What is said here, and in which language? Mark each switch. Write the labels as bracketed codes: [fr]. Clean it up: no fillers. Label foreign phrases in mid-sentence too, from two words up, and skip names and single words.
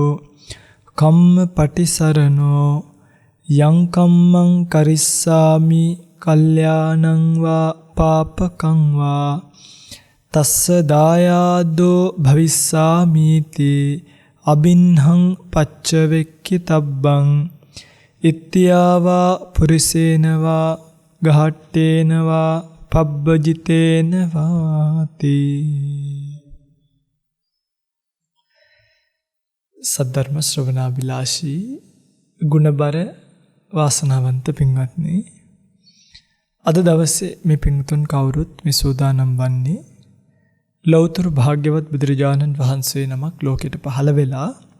[pi] කම්ම පටිසරණෝ යං කම්මං කරිස්සාමි කල්යාණං වා පාපකං වා තස්ස දායාදෝ භවිස්සාමීති අබින්හං පච්චවෙක්කිතබ්බං ඉත්‍යාවා පුරිසේනවා ගහට්ටේනවා පබ්බජිතේනවාති. [si] සද්ධර්ම ශ්‍රවණාබිලාෂී ගුණබර වාසනාවන්ත පින්වත්නි, අද දවසේ මේ පින්තුන් කවුරුත් මේ සූදානම් වන්නේ ලෞතර භාග්‍යවත් බුදුරජාණන් වහන්සේ නමක් ලෝකෙට පහළ වෙලා